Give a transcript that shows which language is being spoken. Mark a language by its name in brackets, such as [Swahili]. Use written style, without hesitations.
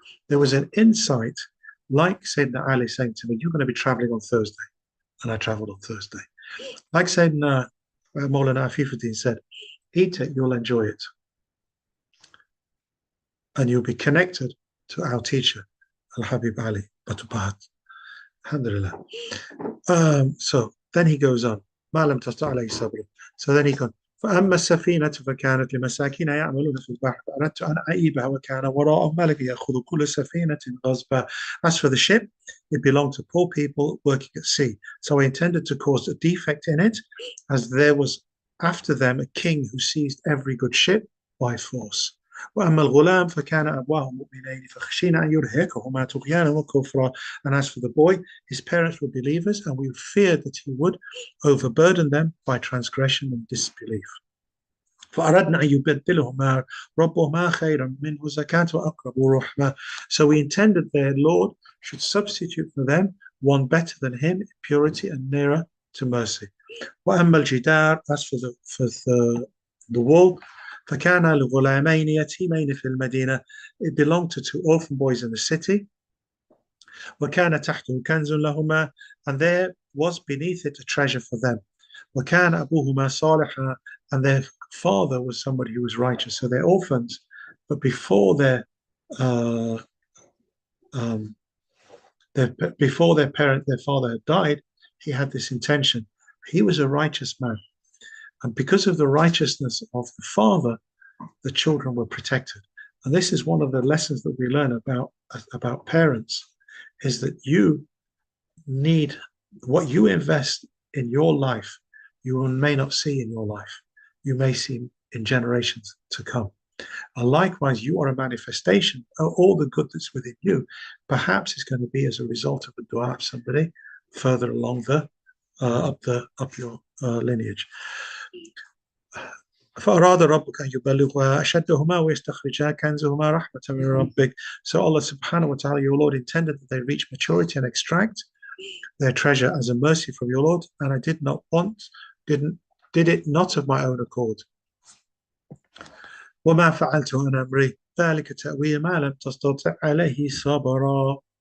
[English] There was an insight, like Sayyidina Ali saying to me, you're going to be traveling on Thursday. And I traveled on Thursday. Like Sayyidina Mawlana Afifuddin said, eat it, you'll enjoy it. And you'll be connected to our teacher, Al-Habib Ali Batubahat. Alhamdulillah. So then he goes on. So then he goes, [Arabic] فأما السفينة فكانت لمساكين يعملون في البحر فأردت أن أعيبها وكان وراءهم ملك يأخذ كل سفينة غصبا. [English] As for the ship, it belonged to poor people working at sea. So I intended to cause a defect in it, as there was after them a king who seized every good ship by force. [Arabic] وأما الغلام فكان أبواه مؤمنين فخشينا أن يرهقهما طغيانا وكفرا. [English] And as for the boy, his parents were believers, and we feared that he would overburden them by transgression and disbelief. [Arabic] فأردنا أن يبدلهما ربهما خيرا منه زكاة وأقرب رحمة. [English] So we intended their Lord should substitute for them one better than him in purity and nearer to mercy. [Arabic] وأما الجدار, [English] as for the wall, [Arabic] فكان لغلامين يتيمين في المدينة. [English] It belonged to two orphan boys in the city. [Arabic] وكان تحته كنز لهما, [English] and there was beneath it a treasure for them. [Arabic] وكان أبوهما صالحا, [English] and their father was somebody who was righteous. So they're orphans, but before their father had died, he had this intention. He was a righteous man. And because of the righteousness of the father, the children were protected. And this is one of the lessons that we learn about parents, is that you need what you invest in your life, you may not see in your life. You may see in generations to come. And likewise, you are a manifestation of all the good that's within you. Perhaps it's going to be as a result of a dua of somebody further along the up your lineage. [Arabic] فأراد ربك أن يبلغها أشدهما ويستخرجا كنزهما رحمة من ربك. [English] So Allah subhanahu wa ta'ala, your Lord, intended that they reach maturity and extract their treasure as a mercy from your Lord, and I did it not of my own accord. [Arabic] وما فعلته عن أمري ذلك تأويل ما لم تستطع عليه صبرا.